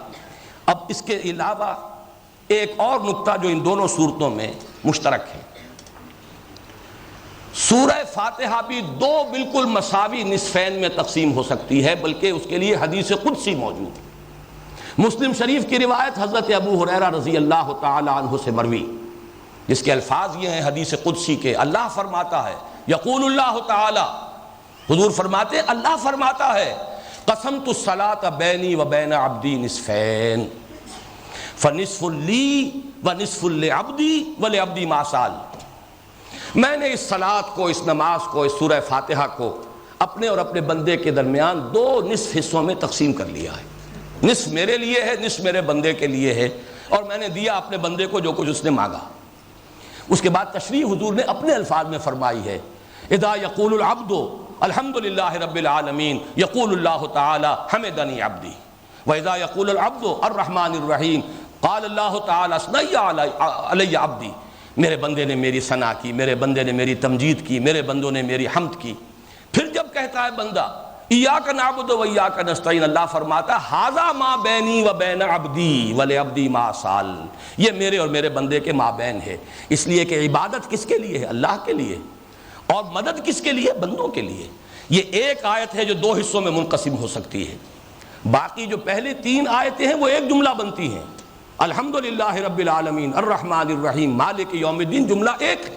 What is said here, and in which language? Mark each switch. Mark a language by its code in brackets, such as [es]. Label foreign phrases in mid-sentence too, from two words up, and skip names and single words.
[ur] اب اس کے علاوہ ایک اور نقطہ جو ان دونوں صورتوں میں مشترک ہے، سورہ فاتحہ بھی دو بالکل مساوی نصفین میں تقسیم ہو سکتی ہے، بلکہ اس کے لیے حدیث قدسی موجود ہے۔ مسلم شریف کی روایت حضرت ابو ہریرہ رضی اللہ تعالی عنہ سے مروی، جس کے الفاظ یہ ہیں حدیث قدسی کے، اللہ فرماتا ہے، [ar] یقول اللہ تعالی، [ur] حضور فرماتے ہیں اللہ فرماتا ہے، [ar] قسمت الصلاۃ بینی و بین عبدی نصفین فنصف لی ونصف لعبدی ولعبدی ما سال. [ur] میں نے اس صلاۃ کو، اس نماز کو، اس سورہ فاتحہ کو اپنے اور اپنے بندے کے درمیان دو نصف حصوں میں تقسیم کر لیا ہے. نصف میرے لیے ہے، نصف میرے بندے کے لیے ہے، اور میں نے دیا اپنے بندے کو جو کچھ اس نے مانگا. اس کے بعد تشریح حضور نے اپنے الفاظ میں فرمائی ہے، [ar] اذا یقول العبد الحمد للہ رب العالمین یقول اللہ تعالی حمدنی عبدی، واذا یقول العبد الرحمن الرحیم قال اللہ تعالی اثنی علی عبدی. [ur] میرے بندے نے میری ثنا کی، میرے بندے نے میری تمجید کی، میرے بندوں نے میری حمد کی. پھر جب کہتا ہے بندہ [ar] ایاک نعبد و ایاک نستعین، [ur] اللہ فرماتا ہے [ar] ھذا ما بینی و بین عبدی ولعبدی ما سال. [ur] یہ میرے اور میرے بندے کے مابین ہے، اس لیے کہ عبادت کس کے لیے ہے؟ اللہ کے لیے. اور مدد کس کے لیے؟ بندوں کے لیے. یہ ایک آیت ہے جو دو حصوں میں منقسم ہو سکتی ہے. باقی جو پہلے تین آیتیں ہیں وہ ایک جملہ بنتی ہیں. [ar] الحمدللہ رب العالمین الرحمن الرحیم مالک یوم الدین [ur] جملہ ایک ہے.